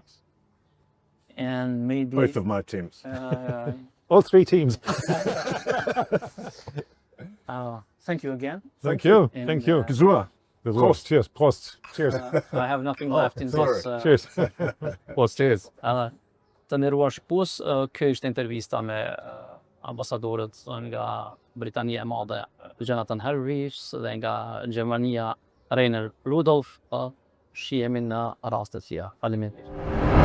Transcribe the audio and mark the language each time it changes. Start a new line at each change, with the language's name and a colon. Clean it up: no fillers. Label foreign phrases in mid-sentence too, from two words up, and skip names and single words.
English: And maybe Both of my teams. All three teams. Thank you again. Thank you. And, Thank you.
Albanian: Gzua.
English: Prost. Cheers. Prost. Cheers. I have nothing left in this. Cheers. Prost. Cheers.
Albanian: Të nderuar shikues, kjo ishte intervista me ambasadorët nga Britania e Madhe, Jonathan Harris, dhe nga Gjermania, Rainer Rudolf. Shihemi në rastet tjera. Faleminderit.